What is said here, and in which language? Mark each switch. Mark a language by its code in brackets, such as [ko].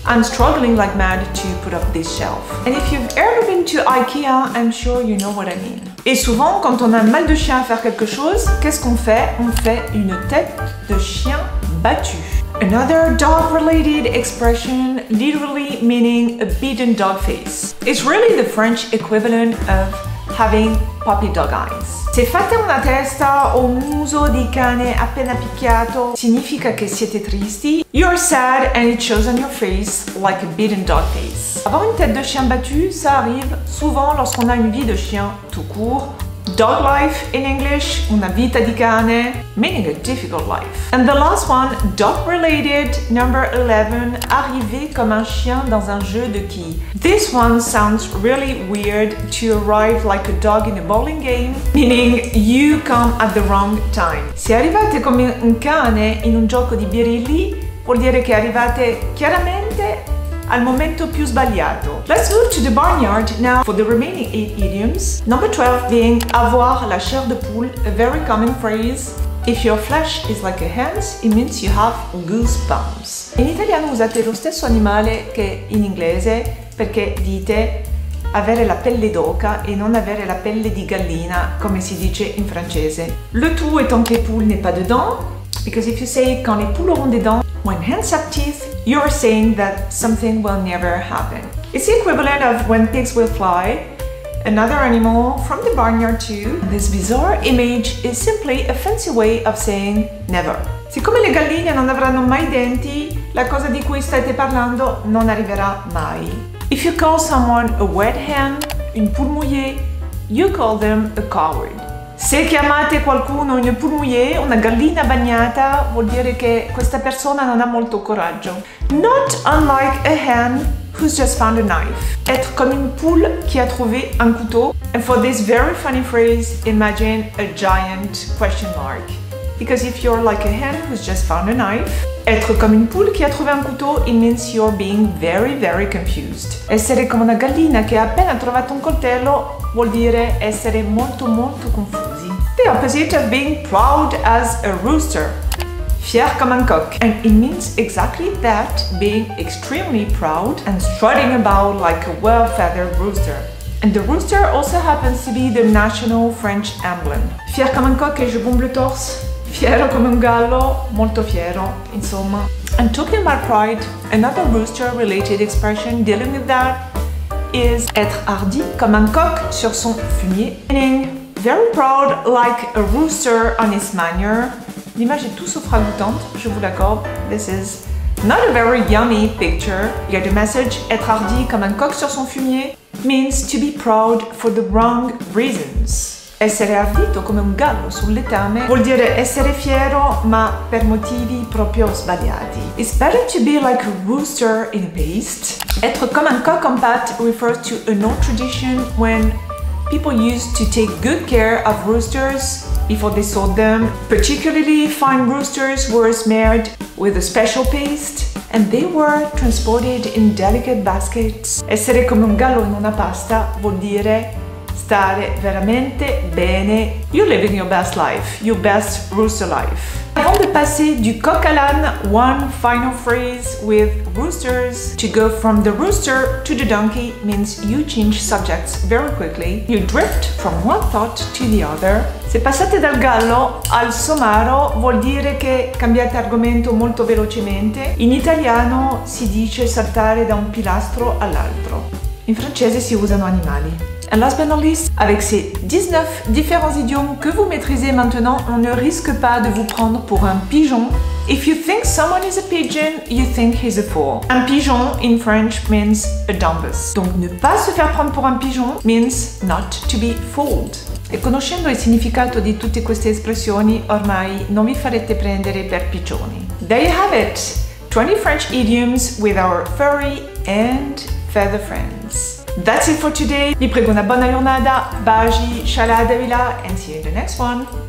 [en] I'm struggling like mad to put up this shelf. And if you've ever been to IKEA, I'm sure you know what I mean. [fr] Et souvent, quand on a un mal de chien à faire quelque chose, qu'est-ce qu'on fait? On fait une tête de chien battue. [en] Another dog-related expression, literally meaning a beaten dog face. It's really the French equivalent of having puppy dog eyes. [it] Se fate una testa o un muso di cane appena picchiato, significa che siete tristi. [en] You're sad and it shows on your face like a beaten dog face. [fr] Avoir une tête de chien battu, ça arrive souvent lorsqu'on a une vie de chien tout court. [en] Dog life in English, [it] una vita di cane, [en] meaning a difficult life. And the last one, dog related, number 11, [fr] arriver comme un chien dans un jeu de quilles. [en] This one sounds really weird, to arrive like a dog in a bowling game, meaning you come at the wrong time. [it] Se arrivate come un cane in un gioco di birilli, vuol dire che arrivate chiaramente al momento più sbagliato. [en] Let's move to the barnyard now for the remaining 8 idioms. Number 12 being [fr] avoir la chair de poule, [en] a very common phrase. If your flesh is like a hen's, it means you have goosebumps. [it] In italiano usate lo stesso animale che in inglese perché dite avere la pelle d'oca e non avere la pelle di gallina, come si dice in francese. [fr] Le tout étant que les poules n'aient pas de dents, [en] because if you say [fr] quand les poules auront des dents, [en] when hens have teeth, you're saying that something will never happen. It's the equivalent of when pigs will fly, another animal from the barnyard too. This bizarre image is simply a fancy way of saying never. [it] Siccome le galline non avranno mai denti, la cosa di cui state parlando non arriverà mai. [en] If you call someone a wet hen, [fr] une poule mouillée, [en] you call them a coward. [it] Se chiamate qualcuno [fr] une poule mouillée, [it] una gallina bagnata, vuol dire che questa persona non ha molto coraggio. [en] Not unlike a hen who's just found a knife. [fr] Être comme une poule qui a trouvé un couteau. [en] And for this very funny phrase, imagine a giant question mark. Because if you're like a hen who's just found a knife, [fr] être comme une poule qui a trouvé un couteau, [en] it means you're being very, very confused. [it] Essere come una gallina che ha appena trovato un coltello vuol dire essere molto, molto confusi. [en] The opposite of being proud as a rooster. [fr] Fier comme un coq. [en] And it means exactly that, being extremely proud and strutting about like a well-feathered rooster. And the rooster also happens to be the national French emblem. [fr] Fier comme un coq et je bombe le torse. [it] Fiero come un gallo, molto fiero, insomma. [en] And talking about pride, another rooster-related expression dealing with that is [fr] être hardi comme un coq sur son fumier, [en] meaning very proud like a rooster on his manure. [fr] L'image est tout sauf ragoûtante, je vous l'accorde. [en] This is not a very yummy picture. You get the message, [fr] être hardi comme un coq sur son fumier [en] means to be proud for the wrong reasons. [it] Essere ardito come un gallo sul letame vuol dire essere fiero ma per motivi proprio sbagliati. [en] It's better to be like a rooster in a paste. [fr] Être comme un coq en pâte [en] refers to an old tradition when people used to take good care of roosters before they sold them. Particularly fine roosters were smeared with a special paste and they were transported in delicate baskets. [it] Essere come un gallo in una pasta vuol dire stare veramente bene. [en] You're living your best life, your best rooster life. [fr] Avant de passer du coq à l'âne, [en] one final phrase with roosters. To go from the rooster to the donkey means you change subjects very quickly. You drift from one thought to the other. [it] Se passate dal gallo al somaro vuol dire che cambiate argomento molto velocemente. In italiano si dice saltare da un pilastro all'altro. In francese si usano animali. [en] And last but not least, [fr] avec ces 19 différents idiomes que vous maîtrisez maintenant, on ne risque pas de vous prendre pour un pigeon. [en] If you think someone is a pigeon, you think he's a fool. Un pigeon in French means a dumbus. [fr] Donc ne pas se faire prendre pour un pigeon [en] means not to be fooled. [it] E conoscendo il significato di tutte queste espressioni, ormai non vi farete prendere per piccioni. [en] There you have it! 20 French idioms with our furry and feather friends. That's it for today. [it] Vi prego una buona giornata, baci, [en] shalada vila, and see you in the next one.